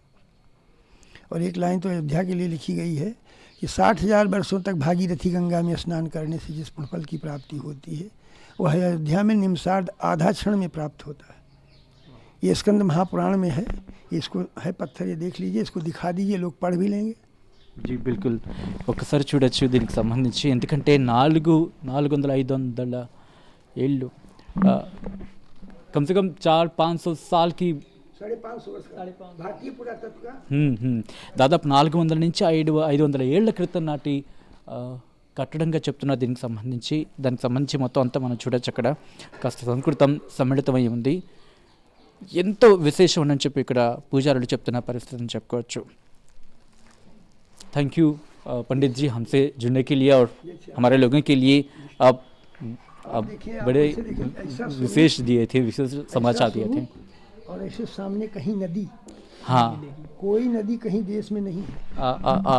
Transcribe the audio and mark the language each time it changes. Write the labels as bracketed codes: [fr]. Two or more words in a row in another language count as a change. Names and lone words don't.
[hi] और एक लाइन तो अयोध्या के लिए लिखी गई है कि 60,000 वर्षों तक भागीरथी गंगा में स्नान करने से जिस पुण्य फल की प्राप्ति होती है, वह अयोध्या में निम्सार्ध आधा क्षण में प्राप्त होता है। ये स्कंद महापुराण में है, इसको है पत्थर, ये देख लीजिए, इसको दिखा दीजिए, लोग पढ़ भी लेंगे। जी बिल्कुल, [te] ఒకసారి చూడొచ్చు దీనికి సంబంధించి। ఎందుకంటే 400-500 ఏళ్ళు, [hi] कम से कम 400-500 साल की 550 वर्ष का भारतीय पुरातत्व का [te] దాదాపు 400 నుంచి 500 ఏళ్ల క్రితం నాటి కట్టడంగా చెప్తున్నారు దీనికి సంబంధించి। దానికి సంబంధించి మొత్తం అంతా మనం చూడొచ్చు। అక్కడ కాస్త సంస్కృతం సమ్మిళితమై ఉంది, ఎంతో విశేషం అని చెప్పి ఇక్కడ పూజారులు చెప్తున్న పరిస్థితిని చెప్పుకోవచ్చు। [en] thank you [hi] पंडित जी, हमसे जुड़ने के लिए और हमारे लोगों के लिए आप बड़े विशेष दिए थे, विशेष समाचार दिए थे। और ऐसे सामने कहीं नदी, हाँ कोई नदी कहीं देश में नहीं है।